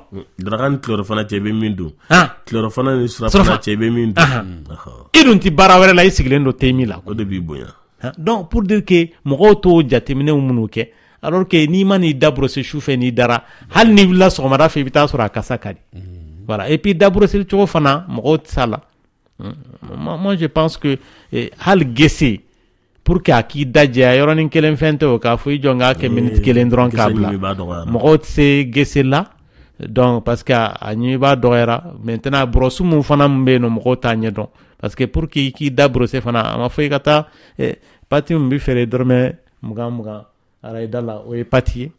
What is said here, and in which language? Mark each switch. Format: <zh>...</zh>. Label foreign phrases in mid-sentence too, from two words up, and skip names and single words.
<bm>daraka ni tilɔrɔ fana cɛ i bɛ min dun tilɔrɔ fana ni surafana cɛ i bɛ min dun i dun tɛ baara wɛrɛ la i sigilen don temi la o de b'i bonya donc</bm> <fr>pour dire que</fr> <bm>mɔgɔw t'o jateminɛw minnu kɛ</bm> <fr>alors que</fr> <bm>n'i ma n'i da brosser sufɛ n'i dara hali n'i wulila sɔgɔmada fɛ i bɛ taa sɔrɔ a kasa ka di voilà</bm> <fr>et puis</fr> <bm>da brosser cogo fana mɔgɔw tɛ s'a la</bm> <fr>moi je pense que</fr> <bm>hal gese</bm> <fr>pour que</fr> <bm>a k'i dajɛ a yɔrɔnin kelen fɛn tɛ o k'a fɔ i jɔ n k'a kɛ minute kelen dɔrɔn k'a bila mɔgɔw tɛ se gese la donc</bm> <fr>parce que</fr> <bm>a ɲimi b'a dɔgɔyara maintenant brosse mun fana min bɛ yen nɔ mɔgɔw t'a ɲɛ dɔn</bm> <fr>parce que pour que</fr> <bm>i k'i da brosser fana a ma fɔ i ka taa pati min bɛ feere dɔrɔmɛ 20 araidala o ye pati ye</bm>